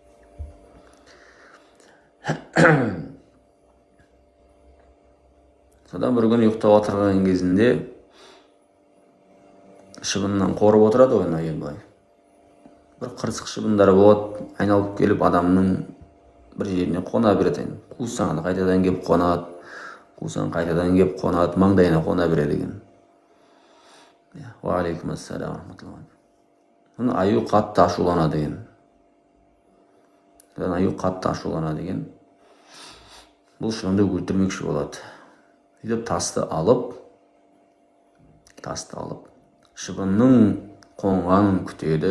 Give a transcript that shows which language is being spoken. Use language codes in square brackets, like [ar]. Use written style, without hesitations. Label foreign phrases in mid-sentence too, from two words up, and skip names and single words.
[kk] Содан бір күн ұйықтап отырған кезінде шыбыннан қорып отырады ғой аю былай. Бір қырсық шыбындары болады, айналып келіп адамның бір жеріне қона береді. Қусаң қайтадан келіп қонады, қусаң қайтадан келіп қонады, маңдайына қона береді екен. [ar] وعليكم السلام. [kk] Аю қатты ашуланады екен. Аю қатты ашуланады екен. Бұл шыбынды өлтірмекші болады. Сөйтіп тасты алып, шыбынның қонғанын күтеді.